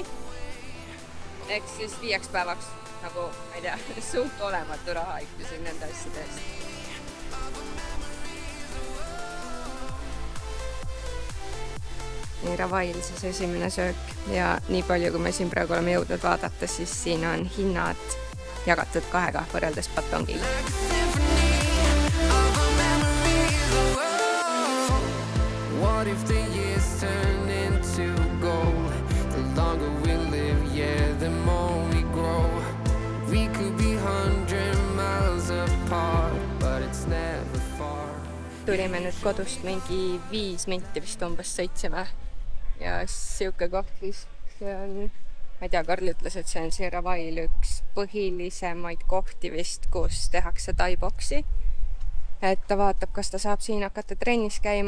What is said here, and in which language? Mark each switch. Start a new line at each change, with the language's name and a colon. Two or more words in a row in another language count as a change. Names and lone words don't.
Estonian: Ehk siis 5 päevaks, nagu, ma ei tea, suht olematu raha ikkusin nende asjade eest. Nii Ravail siis esimene söök ja nii palju, kui me siin praegu oleme jõudnud vaadata, siis siin on hinnad jagatud 2 võrreldes Patongiga.
English: What if the years turn into gold? The longer we live, yeah, the more we grow. We could be 100 miles apart, but it's never far.
Estonian: Tulime nüüd kodust mingi 5 minti vist umbes sõitsime. Ja siuke koht siis, see on, ma ei tea, Karl ütles, et see on siin Ravail üks põhilisemaid kohti vist, kus tehakse taiboksi. Et ta vaatab, kas ta saab siin hakata trennis käima.